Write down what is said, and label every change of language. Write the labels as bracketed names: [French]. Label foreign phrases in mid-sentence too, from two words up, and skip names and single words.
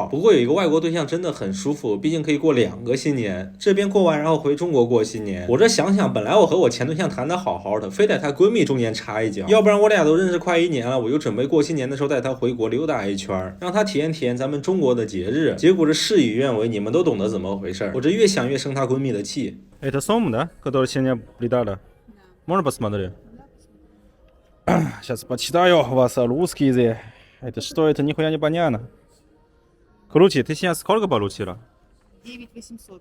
[Chinese] 不过有一个外国对象真的很舒服，毕竟可以过2个新年，这边过完然后回中国过新年。我这想想，本来我和我前对象谈得好好的，非得她闺蜜中间插一脚，要不然我俩都认识快1年了，我就准备过新年的时候带她回国溜达一圈，让她体验体验咱们中国的节日。结果这事与愿违，你们都懂得怎么回事。我这越想越生她闺蜜的气。 [Russian] Это сом, да, который сегодня придала? Можно посмотреть? Сейчас почитаю вас русский язык. Это что? Это нихуя не понятно. Крути, ты сейчас сколько получила? 9800.